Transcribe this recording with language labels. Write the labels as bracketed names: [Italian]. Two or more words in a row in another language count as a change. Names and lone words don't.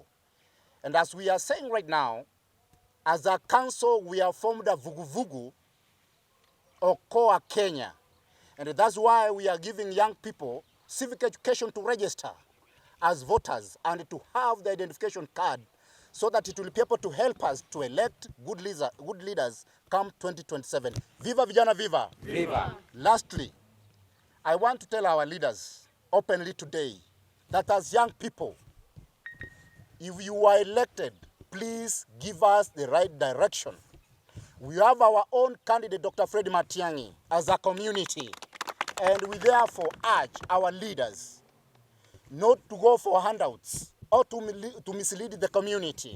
[English] And as we are saying right now, as a council, we have formed a vuguvugu, Okoa Kenya. And that's why we are giving young people civic education to register as voters and to have the identification card, so that it will be able to help us to elect good leaders come 2027. [Swahili] Viva vijana viva. Viva. [English] Lastly, I want to tell our leaders openly today that as young people, if you are elected, please give us the right direction. We have our own candidate, Dr. Matiang'I, as a community, and we therefore urge our leaders not to go for handouts or to mislead the community.